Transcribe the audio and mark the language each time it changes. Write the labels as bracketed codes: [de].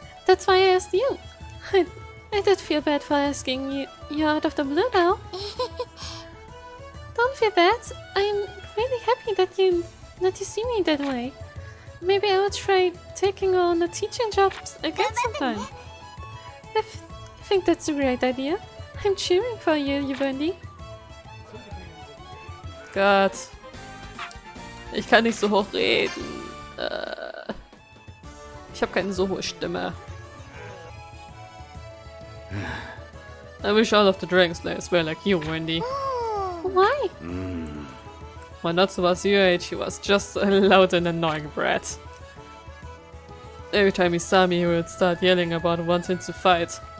[en] That's why I asked you. I did feel bad for asking you out of the blue though. Don't feel bad. I'm really happy that you see me that way. Maybe I will try taking on a teaching job again sometime. I think that's a great idea. I'm cheering for you, Wendy. [de] Gott. Ich kann nicht so hoch reden. Ich habe keine so hohe Stimme. [en] I wish all of the Dragon Slayers were like you, Wendy. Why? When Natsu was your age, he was just a loud and annoying brat. Every time he saw me, he would start yelling about wanting to fight.